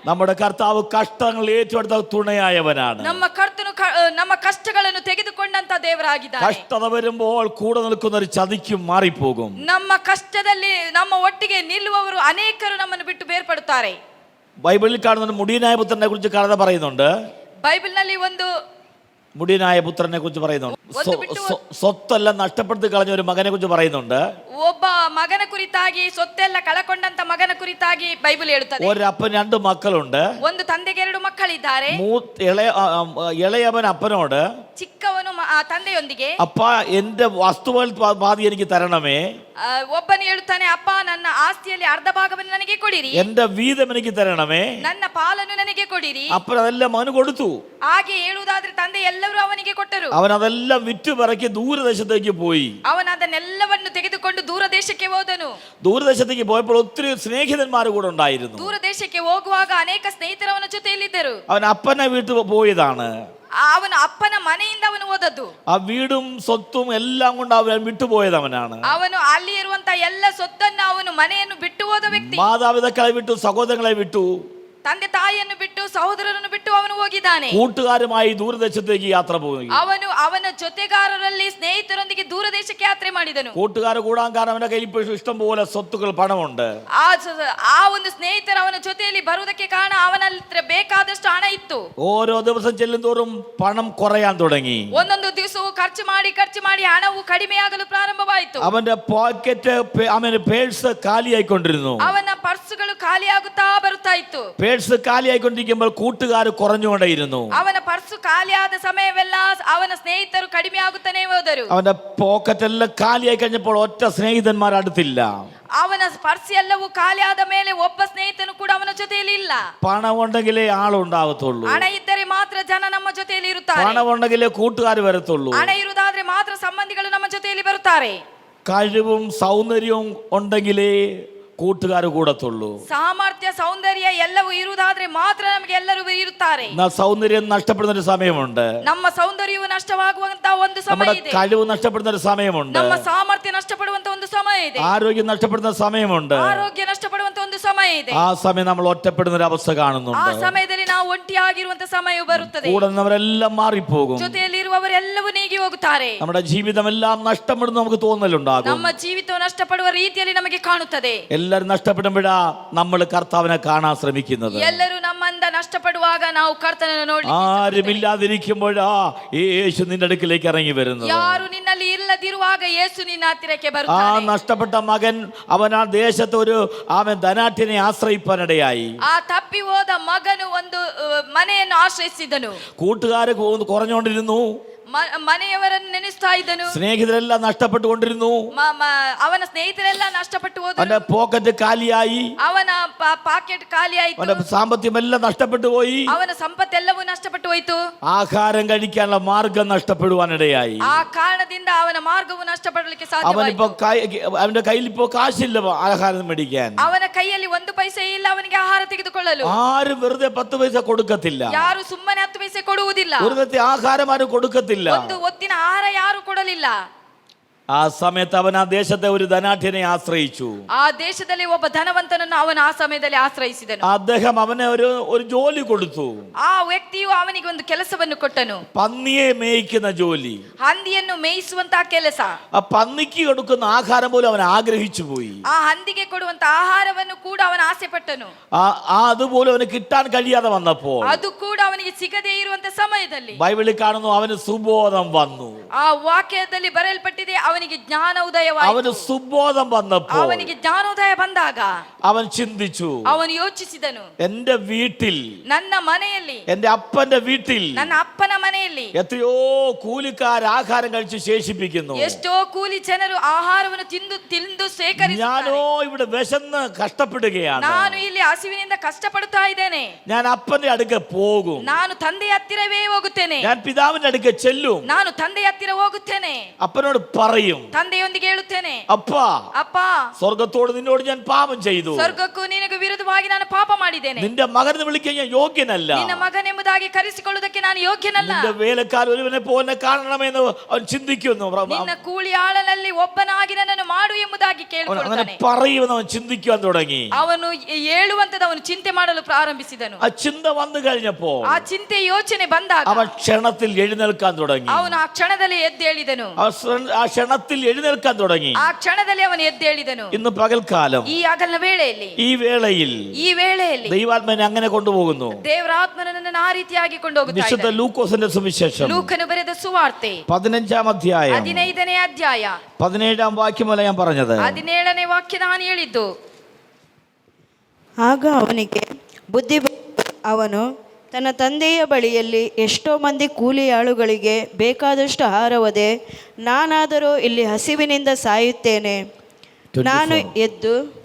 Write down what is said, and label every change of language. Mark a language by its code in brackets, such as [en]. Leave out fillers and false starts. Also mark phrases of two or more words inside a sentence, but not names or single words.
[ml] നമ്മുടെ കർത്താവ് കഷ്ടങ്ങൾ ഏറ്റെടുത്ത തുണയായവനാണ്. [kn] ನಮ್ಮ ಕರ್ತನು ನಮ್ಮ ಕಷ್ಟಗಳನ್ನು ತೆಗೆದುಕೊಂಡಂತ ದೇವರಾಗಿದ್ದಾನೆ. [ml] കഷ്ടത വരുമ്പോൾ കൂടെ നിൽക്കുന്ന ഒരു ചതിക്കും മാറിപ്പോകും. [kn] ನಮ್ಮ ಕಷ್ಟದಲ್ಲಿ ನಮ್ಮ ಒಟ್ಟಿಗೆ ನಿಲ್ಲುವವರು ಅನೇಕರು ನಮ್ಮನ್ನು ಬಿಟ್ಟು ಬೇರ್ಪಡುತ್ತಾರೆ. [ml] ബൈബിളിൽ കാണുന്ന മുടിയനായ പുത്രനെ കുറിച്ച് കഥ പറയുന്നുണ്ട്. [kn] ಬೈಬಲ್ನಲ್ಲಿ ಒಂದು [ml] മുടിയനായ പുത്രനെ കുറിച്ച് പറയുന്നുണ്ട്. സ്വത്തെല്ലാം നഷ്ടപ്പെടുത്തി കളഞ്ഞ ഒരു മകനെ കുറിച്ച് പറയുന്നുണ്ട്. [kn] ಒಬ್ಬ ಮಗನ ಕುರಿತಾಗಿ ಸೊತ್ತೆಲ್ಲ ಕಳಕೊಂಡಂತ ಮಗನ ಕುರಿತಾಗಿ ಬೈಬಲ್ ಹೇಳುತ್ತದೆ. [ml] ഒരപ്പന് 2 മക്കളുണ്ട്. [kn] ಒಂದು ತಂದೆಗೆ 2 ಮಕ್ಕಳಿದ್ದಾರೆ. [ml] ഇളയവൻ അപ്പനോട്, [kn] ಚಿಕ್ಕವನು ತಂದೆಯೊಂದಿಗೆ, [ml] അപ്പ എന്റെ വസ്തുവകൾ പാതി എനിക്ക് തരണമേ. [kn] ಒಬ್ಬನು ಹೇಳುತ್ತಾನೆ, ಅಪ್ಪ ನನ್ನ ಆಸ್ತಿಯಲ್ಲಿ ಅರ್ಧ ಭಾಗವನ್ನು ನನಗೆ ಕೊಡಿರಿ, [ml] എന്റെ വീതം എനിക്ക് തരണമേ. [kn] ನನ್ನ ಪಾಲನ್ನು ನನಗೆ ಕೊಡಿರಿ. [ml] അപ്പൻ അതെല്ലാം അവന് കൊടുത്തു. [kn] ಹಾಗೆ ಹೇಳುವುದಾದ್ರೆ ತಂದೆ ಎಲ್ಲರೂ ಅವನಿಗೆ ಕೊಟ್ಟರು. [ml] അവൻ അതെല്ലാം വിറ്റുപറക്കി ദൂരദേശത്തേക്ക് പോയി. [kn] ಅವನು ಅದನ್ನೆಲ್ಲವನ್ನು ತೆಗೆದುಕೊಂಡು ದೂರ ದೇಶಕ್ಕೆ ಹೋದನು. [ml] ദൂരദേശത്തേക്ക് പോയപ്പോൾ ഒത്തിരി സ്നേഹിതന്മാർ കൂടെ ഉണ്ടായിരുന്നു. [kn] ದೂರ ದೇಶಕ್ಕೆ ಹೋಗುವಾಗ ಅನೇಕ ಸ್ನೇಹಿತರು ಅವನ ಜೊತೆಯಲ್ಲಿದ್ದರು. [ml] അവൻ അപ്പനെ വീട്ടിൽ പോയതാണ്. [kn] ಅವನ ಅಪ್ಪನ ಮನೆಯಿಂದ ಅವನು ಹೋದದ್ದು. [ml] ആ വീടും സ്വത്തും എല്ലാം കൊണ്ട് അവൻ വിട്ടുപോയത് അവനാണ്. [kn] ಅವನು ಅಲ್ಲಿ ಇರುವಂತ ಎಲ್ಲ ಸೊತ್ತನ್ನು, ಅವನು ಮನೆಯನ್ನು ಬಿಟ್ಟು ಹೋದ ವ್ಯಕ್ತಿ. [ml] മാതാപിതാക്കളെ വിട്ടു, സഹോദരങ്ങളെ വിട്ടു, [kn] ತಂದೆ ತಾಯಿಯನ್ನು ಬಿಟ್ಟು ಸಹೋದರರನ್ನು ಬಿಟ್ಟು ಅವನು ಹೋಗಿದ್ದಾನೆ. [ml] കൂട്ടുകാരുമായി ദൂരദേശത്തേക്ക് യാത്ര പോയി. [kn] ಅವನು ಅವನ ಜೊತೆಗಾರರಲ್ಲಿ ಸ್ನೇಹಿತರೊಂದಿಗೆ ದೂರ ದೇಶಕ್ಕೆ ಯಾತ್ರೆ ಮಾಡಿದನು. [ml] കൂട്ടുകാർ കൂടാൻ കാരണം അവന്റെ കയ്യിൽ ഇപ്പോൾ ഇഷ്ടം പോലെ സ്വത്തുക്കൾ, പണമുണ്ട്. [kn] ಆ ಒಂದು ಸ್ನೇಹಿತರ ಅವನ ಜೊತೆಯಲ್ಲಿ ಬರುವುದಕ್ಕೆ ಕಾರಣ ಅವನಲ್ಲಿ ಬೇಕಾದಷ್ಟು ಹಣ ಇತ್ತು. [ml] ഓരോ ദിവസം ചെല്ലുന്തോറും പണം കുറയാൻ തുടങ്ങി. [kn] ಒಂದೊಂದು ದಿವಸವೂ ಖರ್ಚು ಮಾಡಿ ಹಣವು ಕಡಿಮೆಯಾಗಲು ಪ್ರಾರಂಭವಾಯಿತು. [ml] അവന്റെ പോക്കറ്റ്, അവന്റെ പേഴ്സ് കാലിയായിക്കൊണ്ടിരുന്നു. [kn] ಅವನ ಪರ್ಸುಗಳು ಖಾಲಿಯಾಗುತ್ತಾ ಬರುತ್ತಾ ಇತ್ತು. [ml] പേഴ്സ് കാലിയായിക്കൊണ്ടിരിക്കുമ്പോൾ കൂട്ടുകാർ കുറഞ്ഞുകൊണ്ടേയിരുന്നു. [kn] ಅವನ ಪರ್ಸು ಖಾಲಿಯಾದ ಸಮಯವೆಲ್ಲ ಅವನ ಸ್ನೇಹಿತರು ಕಡಿಮೆ ಆಗುತ್ತಾನೆ ಹೋದರು. [ml] അവന്റെ പോക്കറ്റ് എല്ലാം കാലിയായി കഴിഞ്ഞപ്പോൾ ഒറ്റ സ്നേഹിതന്മാർ അടുത്തില്ല. [kn] ಅವನ ಪರ್ಸ್ ಎಲ್ಲವೂ ಖಾಲಿಯಾದ ಮೇಲೆ ಒಬ್ಬ ಸ್ನೇಹಿತನು ಕೂಡ ಅವನ ಜೊತೆಯಲ್ಲಿ ಇಲ್ಲ. [ml] പണം ഉണ്ടെങ്കിലേ ആളുണ്ടാവത്തുള്ളൂ. [kn] ಹಣ ಇದ್ದರೆ ಮಾತ್ರ ಜನ ನಮ್ಮ ಜೊತೆಯಲ್ಲಿ ಇರುತ್ತಾರೆ. [ml] പണം ഉണ്ടെങ്കിലേ കൂട്ടുകാർ വരത്തുള്ളൂ. [kn] ಹಣ ಇರುವುದಾದ್ರೆ ಮಾತ್ರ ಸಂಬಂಧಿಗಳು ನಮ್ಮ ಜೊತೆಯಲ್ಲಿ ಬರುತ್ತಾರೆ. [ml] കഴിവും സൗന്ദര്യവും ഉണ്ടെങ്കിലേ കൂട്ടുകാർ കൂടത്തുള്ളൂ. [kn] ಸಾಮರ್ಥ್ಯ, ಸೌಂದರ್ಯ ಎಲ್ಲವೂ ಇರುವುದಾದ್ರೆ ಮಾತ್ರ ನಮಗೆ ಎಲ್ಲರೂ ಇರುತ್ತಾರೆ. [ml] സൗന്ദര്യം നഷ്ടപ്പെടുന്ന ഒരു സമയമുണ്ട്. [kn] ನಮ್ಮ ಸೌಂದರ್ಯವು ನಷ್ಟವಾಗುವಂತ ಒಂದು ಸಮಯ ಇದೆ. [ml] കഴിവ് നഷ്ടപ്പെടുന്ന ഒരു സമയമുണ്ട്. [kn] ನಮ್ಮ ಸಾಮರ್ಥ್ಯ ನಷ್ಟಪಡುವಂತ ಒಂದು ಸಮಯ ಇದೆ. [ml] ആരോഗ്യം നഷ്ടപ്പെടുന്ന സമയമുണ്ട്. [kn] ಆರೋಗ್ಯ ನಷ್ಟಪಡುವಂತ ಒಂದು ಸಮಯ ಇದೆ. [ml] ആ സമയം നമ്മൾ ഒറ്റപ്പെടുന്ന ഒരു അവസ്ഥ കാണുന്നുണ്ട്. [kn] ಆ ಸಮಯದಲ್ಲಿ ನಾವು ಒಂಟಿಯಾಗಿರುವಂತ ಸಮಯ ಬರುತ್ತದೆ. [ml] കൂടുന്നവരെല്ലാം മാറിപ്പോകും. [kn] ಜೊತೆಯಲ್ಲಿ ಇರುವವರೆಲ್ಲವೂ ನೀಗಿ ಹೋಗುತ್ತಾರೆ. [ml] നമ്മുടെ ജീവിതമെല്ലാം നഷ്ടപ്പെടുന്ന നമുക്ക് തോന്നലുണ്ടാകും. [kn] ನಮ್ಮ ಜೀವಿತವು ನಷ್ಟಪಡುವ ರೀತಿಯಲ್ಲಿ ನಮಗೆ ಕಾಣುತ್ತದೆ. [ml] എല്ലാരും നഷ്ടപ്പെടുമ്പോഴാ നമ്മൾ കർത്താവിനെ കാണാൻ ശ്രമിക്കുന്നത്. [kn] ಎಲ್ಲರೂ ನಮ್ಮಿಂದ ನಷ್ಟಪಡುವಾಗ ನಾವು ಕರ್ತನನ್ನು ನೋಡಲಿಕ್ಕೆ, [ml] ആരുമില്ലാതിരിക്കുമ്പോഴാ യേശു നിന്റെ അടുക്കിലേക്ക് ഇറങ്ങി വരുന്നത്. [kn] ಯಾರು ನಿನ್ನಲ್ಲಿ ಇಲ್ಲದಿರುವಾಗ ಯೇಸು ನಿನ್ನ ಹತ್ತಿರಕ್ಕೆ [ml] ആ [kn] ಬರುತ್ತಾನೆ. [ml] നഷ്ടപ്പെട്ട മകൻ അവൻ ആ ദേശത്ത് അവൻ ധനാഠ്യനെ ആശ്രയിപ്പാനിടയായി. [kn] ಆ ತಪ್ಪಿ ಹೋದ ಮಗನು ಒಂದು ಮನೆಯನ್ನು ಆಶ್ರಯಿಸಿದನು. [ml] കൂട്ടുകാര് കുറഞ്ഞുകൊണ്ടിരുന്നു. [kn] ಮನೆಯವರನ್ನು ನೆನೆಸ್ತಾ ಇದ್ದನು. [ml] സ്നേഹിതരെല്ലാം നഷ്ടപ്പെട്ടുകൊണ്ടിരുന്നു. [kn] ಅವನ ಸ್ನೇಹಿತರೆಲ್ಲ ನಷ್ಟಪಟ್ಟು ಹೋದರು. [ml] അവന്റെ പോക്കറ്റ് കാലിയായി. [kn] ಅವನ ಪಾಕೆಟ್ ಖಾಲಿ ಆಯಿತು. [ml] അവന്റെ സാമ്പത്തികമെല്ലാം നഷ്ടപ്പെട്ടു പോയി. [kn] ಅವನ ಸಂಪತ್ತೆಲ್ಲವೂ ನಷ್ಟಪಟ್ಟು ಹೋಯಿತು. [ml] ആഹാരം കഴിക്കാനുള്ള മാർഗം നഷ്ടപ്പെടുവാനിടയായി. [kn] ಆ ಕಾರಣದಿಂದ ಅವನ ಮಾರ್ಗವು ನಷ್ಟಪಡಲಿಕ್ಕೆ [ml] അവനിപ്പോ [kn] ಸಾಧ್ಯವಾಯಿತು. [ml] അവന്റെ കയ്യിൽ ഇപ്പോ കാശില്ല ആഹാരം മേടിക്കാൻ. [kn] ಅವನ ಕೈಯಲ್ಲಿ 1 ಪೈಸೆ ಇಲ್ಲ ಅವನಿಗೆ ಆಹಾರ ತೆಗೆದುಕೊಳ್ಳಲು. [ml] ആരും വെറുതെ 10 പൈസ കൊടുക്കത്തില്ല. [kn] ಯಾರು ಸುಮ್ಮನೆ 10 ಪೈಸೆ ಕೊಡುವುದಿಲ್ಲ. [ml] വെറുതെ ആഹാരം ആരും കൊടുക്കത്തില്ല. [kn] ಒಂದು ಹೊತ್ತಿನ ಆಹಾರ ಯಾರು ಕೊಡಲಿಲ್ಲ. [ml] ആ സമയത്ത് അവൻ ആ ദേശത്തെ ഒരു ധനാഠ്യനെ ആശ്രയിച്ചു. [kn] ಆ ದೇಶದಲ್ಲಿ ಒಬ್ಬ ಧನವಂತನನ್ನು ಅವನು ಆ ಸಮಯದಲ್ಲಿ ಆಶ್ರಯಿಸಿದನು. [ml] അദ്ദേഹം അവനെ ഒരു ജോലി കൊടുത്തു. [kn] ಆ ವ್ಯಕ್ತಿಯು ಅವನಿಗೆ ಒಂದು ಕೆಲಸವನ್ನು ಕೊಟ್ಟನು. [ml] പന്നിയെ മേയ്ക്കുന്ന ജോലി. [kn] ಹಂದಿಯನ್ನು ಮೇಯಿಸುವಂತಹ ಕೆಲಸ. [ml] ആ പന്നിക്ക് കൊടുക്കുന്ന ആഹാരം പോലും അവൻ ആഗ്രഹിച്ചു പോയി. [kn] ಆ ಹಂದಿಗೆ ಕೊಡುವಂತ ಆಹಾರವನ್ನು ಕೂಡ ಅವನು ಆಸೆ ಪಟ್ಟನು. [ml] അതുപോലും അവന് കിട്ടാൻ കഴിയാതെ വന്നപ്പോൾ, [kn] ಅದು ಕೂಡ ಅವನಿಗೆ ಸಿಗದೇ ಇರುವಂತ ಸಮಯದಲ್ಲಿ [ml] ബൈബിളിൽ കാണുന്നു അവന് സുബോധം വന്നു. [kn] ಆ ವಾಕ್ಯದಲ್ಲಿ ಬರೆಯಲ್ಪಟ್ಟಿದೆ, ಅವನಿಗೆ ಜ್ಞಾನ ಉದಯವಾಯಿತು. [ml] അവന് സുബോധം വന്നപ്പോൾ [kn] ಅವನಿಗೆ ಜ್ಞಾನೋದಯ ಬಂದಾಗ [ml] അവൻ ചിന്തിച്ചു, [kn] ಅವನು ಯೋಚಿಸಿದನು, [ml] എന്റെ വീട്ടിൽ, [kn] ನನ್ನ ಮನೆಯಲ್ಲಿ, [ml] എന്റെ അപ്പന്റെ വീട്ടിൽ [kn] ನನ್ನ ಅಪ್ಪನ ಮನೆಯಲ್ಲಿ [ml] എത്രയോ കൂലിക്കാർ ആഹാരം കഴിച്ച് ശേഷിപ്പിക്കുന്നു. [kn] ಎಷ್ಟೋ ಕೂಲಿ ಜನರು ಆಹಾರವನ್ನು ತಿಂದು ಸೇಕರಿಸುತ್ತಾರೆ. [ml] ഞാനോ ഇവിടെ വിശന്ന് കഷ്ടപ്പെടുകയാണ്. [kn] ನಾನು ಇಲ್ಲಿ ಹಸಿವಿನಿಂದ ಕಷ್ಟಪಡುತ್ತಾ ಇದ್ದೇನೆ. [ml] ഞാൻ അപ്പന്റെ അടുക്ക പോകും. [kn] ನಾನು ತಂದೆಯ ಹತ್ತಿರವೇ ಹೋಗುತ್ತೇನೆ. [ml] ഞാൻ പിതാവിന്റെ അടുക്ക ചെല്ലും. [kn] ನಾನು ತಂದೆಯ ಹತ್ತಿರ ಹೋಗುತ್ತೇನೆ. [ml] അപ്പനോട് പറയും, പറയും, [kn] ತಂದೆಯೊಂದಿಗೆ ಹೇಳುತ್ತೇನೆ, [ml] അപ്പ [kn] ಅಪ್ಪ, [ml] സ്വർഗത്തോട് നിന്നോട് ഞാൻ പാപം ചെയ്തു, [kn] ಸ್ವರ್ಗಕ್ಕೂ ನಿನಗೆ ವಿರುದ್ಧವಾಗಿ ನಾನು ಪಾಪ ಮಾಡಿದ್ದೇನೆ. [ml] നിന്റെ മകനെ വിളിക്കാൻ ഞാൻ യോഗ്യനല്ല, [kn] ನಿನ್ನ ಮಗನೆಂಬುದಾಗಿ ಕರೆಸಿಕೊಳ್ಳುವುದಕ್ಕೆ ನಾನು ಯೋಗ್ಯನಲ್ಲ. [ml] നിന്റെ വേലക്കാരൻ ഒരുവനെ പോലെ കാണണമെന്ന് അവൻ ചിന്തിക്കുന്നു. [kn] ನಿನ್ನ ಕೂಲಿ ಆಳನಲ್ಲಿ ಒಬ್ಬನಾಗಿ ನನ್ನನ್ನು ಮಾಡು ಎಂಬುದಾಗಿ [ml] അങ്ങനെ [kn] ಕೇಳಿಕೊಳ್ಳುತ್ತಾನೆ. [ml] പറയുമെന്ന് അവൻ ചിന്തിക്കാൻ തുടങ്ങി. [kn] ಅವನು ಹೇಳುವಂತದ್ದು ಅವನು ಚಿಂತೆ ಮಾಡಲು ಪ್ರಾರಂಭಿಸಿದನು. [ml] ആ ചിന്ത വന്നു കഴിഞ്ഞപ്പോ [kn] ಆ ಚಿಂತೆ ಯೋಚನೆ ಬಂದಾಗ [ml] അവൻ ക്ഷണത്തിൽ എഴുന്നേൽക്കാൻ തുടങ്ങി. [kn] ಅವನು ಆ ಕ್ಷಣದಲ್ಲಿ ಎದ್ದೇಳಿದನು. [ml] ആ ക്ഷണത്തിൽ എഴുന്നേൽക്കാൻ തുടങ്ങി. [kn] ಆ ಕ್ಷಣದಲ್ಲಿ ಅವನು ಎದ್ದೇಳಿದನು. [ml] ഇന്ന് പകൽക്കാലം [kn] ಈ ಹಗಲಿನ ವೇಳೆಯಲ್ಲಿ [ml] ഈ വേളയിൽ ദൈവാത്മനെ അങ്ങനെ കൊണ്ടുപോകുന്നു. [kn] ದೇವರ ಆತ್ಮನನ್ನು ಆ ರೀತಿಯಾಗಿ ಕೊಂಡೋಗುತ್ತಾ [ml] വിശുദ്ധ ലൂക്കോസിന്റെ സുവിശേഷം [kn] ಲೂಕನು ಬರೆದ ಸುವಾರ್ತೆ [ml] 15-ാം അധ്യായം [kn] 15ನೇ ಅಧ್ಯಾಯ [ml] 17-ാം വാക്യമല്ല ഞാൻ പറഞ്ഞത്. [kn] 17ನೇ ವಾಕ್ಯ ನಾನು ಹೇಳಿದ್ದು. ಆಗ ಅವನಿಗೆ ಬುದ್ಧಿ ಬಂತು. ಅವನು ತನ್ನ ತಂದೆಯ ಬಳಿಯಲ್ಲಿ ಎಷ್ಟೋ ಮಂದಿ ಕೂಲಿ ಆಳುಗಳಿಗೆ ಬೇಕಾದಷ್ಟು ಆಹಾರವದೆ, ನಾನಾದರೂ ಇಲ್ಲಿ ಹಸಿವಿನಿಂದ ಸಾಯುತ್ತೇನೆ. ನಾನು ಎದ್ದು